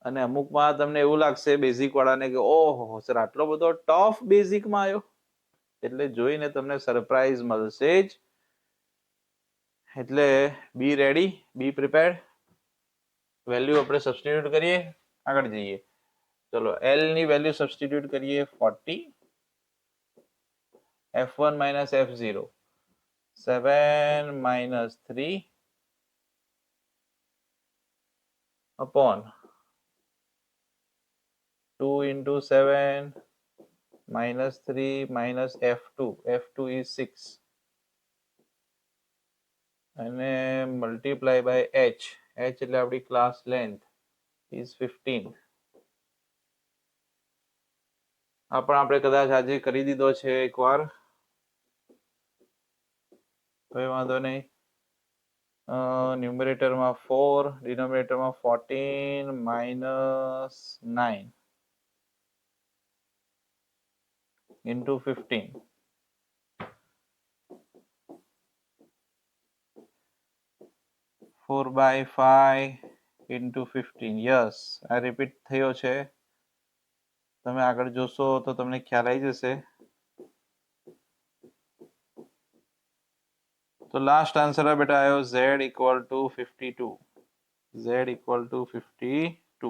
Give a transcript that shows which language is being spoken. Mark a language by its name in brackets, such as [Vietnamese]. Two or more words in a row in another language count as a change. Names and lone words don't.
[Gujarati] અને અમુકમાં તમને એવું લાગશે બેઝિક વાળાને કે ઓહો સર આટલો બધો ટફ બેઝિકમાં આવ્યો, એટલે જોઈને તમને સરપ્રાઈઝ મળશે જ. [English] એટલે be ready, be prepared. [Gujarati] વેલ્યુ આપણે સબસ્ટિટ્યુટ કરીએ, આગળ જઈએ. ચલો એલ ની વેલ્યુ સબસ્ટિટ્યુટ કરીએ 40, [English] f1 minus f0 7 minus 3 upon 2 into 7 minus 3 minus f2. f2 is 6 [Gujarati] અને [English] multiply by h. [Gujarati] h એટલે આપણી [English] class length is 15. [Gujarati] આ પણ આપણે કદાચ આજે કરી દીધો છે એકવાર, કોઈ વાંધો નહીં. ન્યુમરેટરમાં 4, ડિનોમિનેટરમાં [English] 14 minus 9 into 15. 4/5 into 15. [Gujarati] યસ, આ રિપીટ થયો છે. તમે આગળ જોશો તો તમને ખ્યાલ આવી જશે. તો લાસ્ટ આન્સર બેટા આવ્યો [English] z equal to 52. z equal to 52.